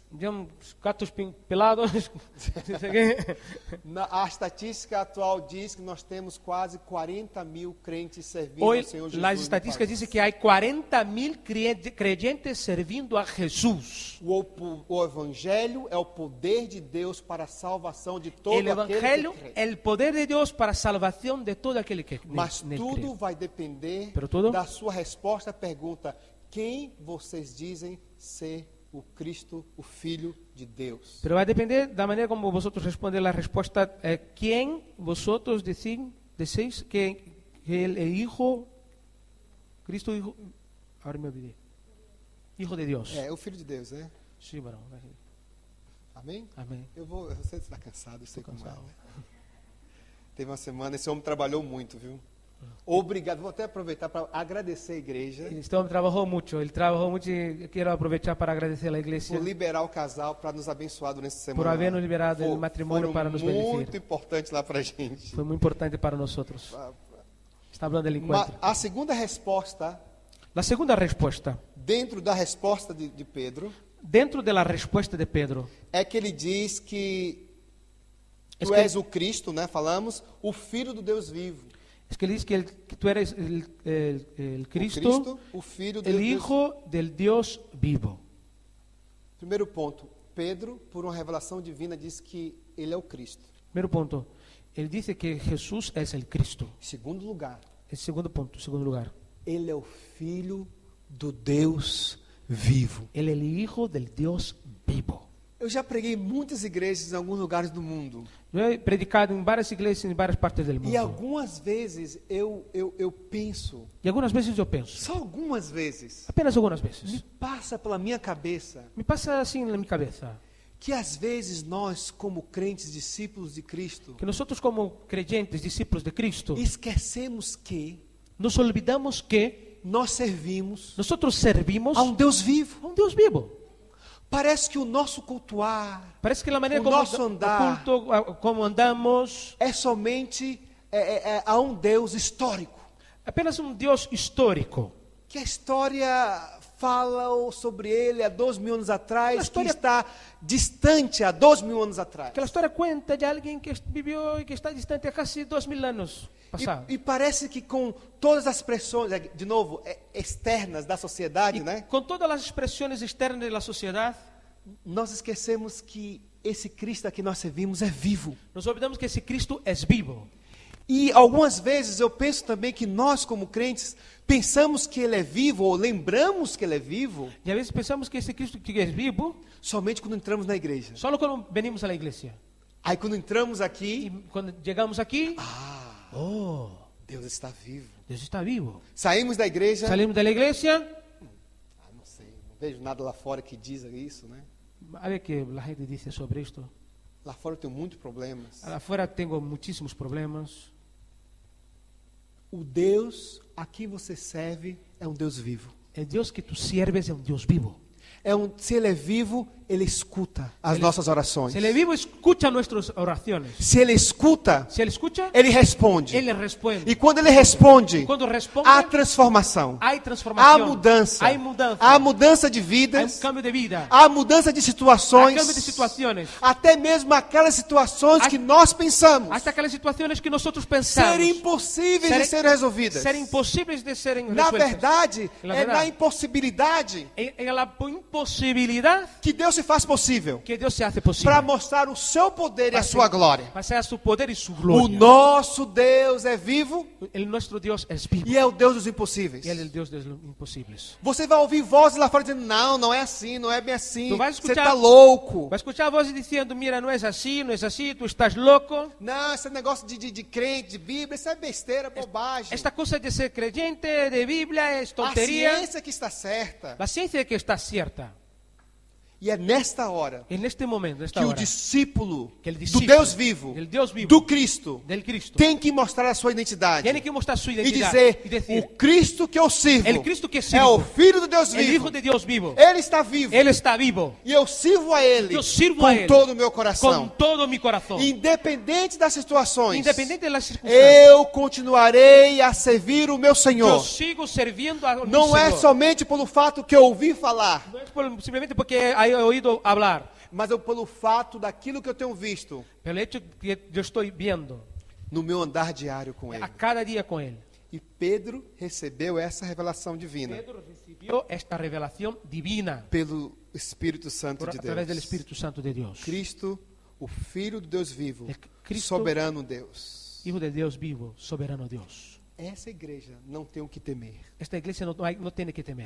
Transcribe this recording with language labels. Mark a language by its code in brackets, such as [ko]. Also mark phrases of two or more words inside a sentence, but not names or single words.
[pt] De uns gatos pelados. a estatística atual diz que nós temos quase 40 mil crentes servindo [es] Hoy [pt] ao Senhor Jesus. [es] las [pt] no [es] estadísticas [pt] país. [es] dicen que hay 40.000 creyentes servindo a Jesús. [pt] O evangelho é o poder de Deus para a salvação de todo [es] El [pt] aquele [es] evangelio, [pt] que crê. [es] el poder de Dios para salvación de todo aquel que [pt] Mas nele tudo [es] cree. [pt] vai depender [es] Pero tudo? [pt] da sua resposta à pergunta: quem vocês dizem ser o Cristo, o Filho de Deus? [es] Pero va a depender de la manera como vosotros responde la respuesta. ¿Quién vosotros decís que el Hijo, Cristo Hijo, ahora me olvidé, Hijo de Dios? [pt] É o Filho de Deus, né? [es] Sí, bueno, [pt] Amém? [es] amén. [pt] Você está cansado, eu sei como é. [es] cansado. [pt] Né? Teve uma semana, esse homem trabalhou muito, viu? Obrigado, vou até aproveitar para agradecer a igreja [es] Este hombre trabajó mucho, y quiero aprovechar para agradecer a la iglesia [pt] por liberar o casal para nos abençoar durante essa semana. [es] por habernos liberado del matrimonio para nos [pt] muito [es] bendecir. [pt] importante lá para a gente. [es] Fue muy importante para nosotros. Está hablando del encuentro. [pt] A segunda resposta, [es] La segunda respuesta, [pt] dentro da resposta de Pedro, [es] dentro de la respuesta de Pedro, [pt] é que ele diz que [es] Es [pt] tu que- és o Cristo, né? Falamos, o Filho do Deus vivo. [es] es que él dice que tú eres el [pt] O Cristo, o Filho do [es] el [pt] Deus vivo. [es] Hijo del Dios vivo. [pt] Primeiro ponto, Pedro, por uma revelação divina, diz que ele é o Cristo. [es] Primero punto, él dice que Jesús es el Cristo. [pt] Segundo lugar, [es] El segundo punto, [pt] segundo lugar, ele é o Filho do Deus vivo. [es] él es el Hijo del Dios vivo. [pt] Eu já preguei em muitas igrejas em alguns lugares do mundo. [es] Yo he predicado en varias iglesias en varias partes del [pt] E [es] mundo. [pt] algumas vezes eu penso, [es] Y algunas veces yo pienso, [pt] só algumas vezes, [es] apenas algunas me veces, [pt] passa pela minha cabeça [es] me pasa así en mi cabeza, [pt] que às vezes nós, como crentes, discípulos de Cristo, [es] que nosotros como creyentes, discípulos de Cristo, [pt] esquecemos que [es] nos olvidamos que [pt] nós servimos [es] nosotros servimos [pt] a um Deus vivo. [es] a un Dios vivo. [pt] Parece que o nosso cultuar [es] Parece que la manera [pt] O [es] como [pt] nosso andar. [es] como andamos, [pt] é somente a um Deus histórico. [es] apenas un Dios histórico. [pt] Que a história fala sobre ele há 2.000 anos atrás, A história- que está distante há 2.000 anos atrás. [es] Que la historia cuenta de alguien que vivió y que está distante a casi 2000 años pasado. [pt] E parece que com todas as pressões, de novo, externas da sociedade, [es] Y [pt] né? [es] con todas las expresiones externas de la sociedad, [pt] Nós esquecemos que esse Cristo a que nós servimos é vivo. [es] nos olvidamos que ese Cristo es vivo. [pt] E algumas vezes eu penso também que nós, como crentes, pensamos que ele é vivo, ou lembramos que ele é vivo, [es] Y a veces pensamos que ese Cristo que es vivo [pt] somente quando entramos na igreja. [es] solo cuando venimos a la iglesia. [pt] Aí quando entramos [es] Y [pt] aqui, [es] cuando llegamos aquí, [pt] Deus está vivo. [es] Dios está vivo. [pt] Saímos da igreja, [es] Salimos de la iglesia, [pt] não sei, não vejo nada lá fora que diz isso, né? [es] A ver que la gente dice sobre esto. [pt] Lá fora eu tenho muitos problemas. [es] Afuera tengo muchísimos problemas. [pt] O Deus a quem você serve é um Deus vivo. [es] El Dios que tú sirves es un Dios vivo. [pt] Se Ele é vivo, Ele escuta as nossas orações. [es] Si el vivo escucha nuestras oraciones. [pt] Se Ele escuta, [es] Si él escucha, [pt] Ele responde. [es] él le responde. [pt] E quando Ele responde, [es] Cuando responde, [pt] há transformação, [es] hay [pt] há [es] transformación. [pt] mudança, [es] Hay mudanza. [pt] há mudança de [es] Hay un [pt] vidas, [es] cambio de vida. [pt] há mudança de [es] Hay [pt] situações, [es] cambio de situaciones. [pt] até mesmo aquelas situações que nós pensamos [es] Hasta aquellas situaciones que nosotros [pt] serem [es] pensamos [pt] impossíveis de serem resolvidas. [es] ser imposibles de serem [pt] Na [es] resueltas. [pt] verdade, Na é verdade. na impossibilidade [es] En la imposibilidad [pt] que Deus se faz possível [es] que Dios se hace posible. [pt] para mostrar o seu poder e a sua glória. [es] Para ser su poder y su [pt] O [es] gloria. [pt] nosso Deus é vivo [es] Nuestro Dios es vivo. [pt] e é o Deus dos impossíveis. [es] Y Él es el Dios de los imposibles. [pt] Você vai ouvir vozes lá fora dizendo: não, não é assim, não é bem assim. Tu vai Você escutar- está louco. [es] Va a escuchar voces diciendo, mira, no es así, tú estás loco. [pt] Não, esse negócio de crente, de Bíblia, isso é besteira, bobagem. [es] Esta cosa de ser creyente, de Biblia, es [pt] A [es] tontería. [pt] ciência que está certa. [es] La ciencia es que está cierta. [pt] E é nesta hora [es] En este momento, en esta [pt] que o [es] hora, [pt] discípulo [es] que el [pt] do [es] discípulo [pt] Deus vivo, [es] del Dios vivo, [pt] do Cristo, [es] del Cristo, [pt] tem que mostrar a sua identidade. [es] tiene que mostrar su [pt] E [es] identidad [pt] dizer: [es] y decir, [pt] o Cristo que eu sirvo [es] el Cristo que [pt] é [es] sirvo, [pt] o Filho do Deus [es] el [pt] vivo. [es] Hijo de Dios vivo, [pt] Ele está vivo. [es] Él está vivo, [pt] E eu sirvo a Ele eu sirvo com a Ele todo o meu coração. [es] con todo mi corazón, [pt] Independente das situações, [es] independiente de las circunstancias. [pt] eu continuarei a servir o meu [es] Yo [pt] Senhor. [es] sigo sirviendo a mi [pt] Não é [es] Señor. [pt] somente pelo fato que eu ouvi falar, [es] No es simplemente porque he oído hablar, [pt] mas pelo fato daquilo que eu tenho visto [es] pero el hecho que yo estoy viendo [pt] no meu andar diário com Ele. [es] a cada día con Él. [pt] E Pedro recebeu essa revelação divina [es] Pedro recibió esta revelación divina [pt] pelo Espírito Santo [es] a [pt] de [es] través del [pt] Deus. [es] Espíritu Santo de Dios. [pt] Cristo, o Filho do Deus vivo, É Cristo- soberano Deus. [es] Hijo de Dios vivo, soberano Dios. [pt] Essa igreja não tem o que temer, [es] Esta iglesia no tiene que temer,